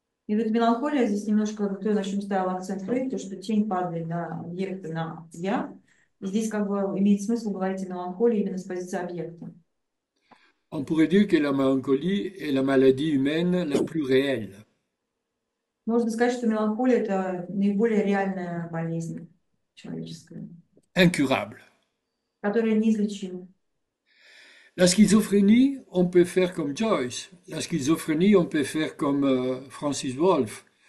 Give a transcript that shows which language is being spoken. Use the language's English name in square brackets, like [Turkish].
[Russian] И вот меланхолия здесь немножко, то, на чем ставил акцент Фрейд, то, что тень падает на объекты, на я. И здесь как бы имеет смысл говорить о меланхолии именно с позиции объекта. [French] On pourrait dire que la mélancolie est la maladie humaine la plus réelle, [Russian] Можно сказать, что меланхолия– это наиболее реальная болезнь человеческая, [French] incurable. [Russian] которая неизлечима. [French] La schizophrénie, on peut faire comme Joyce. La schizophrénie, on peut faire comme Francis Wolff.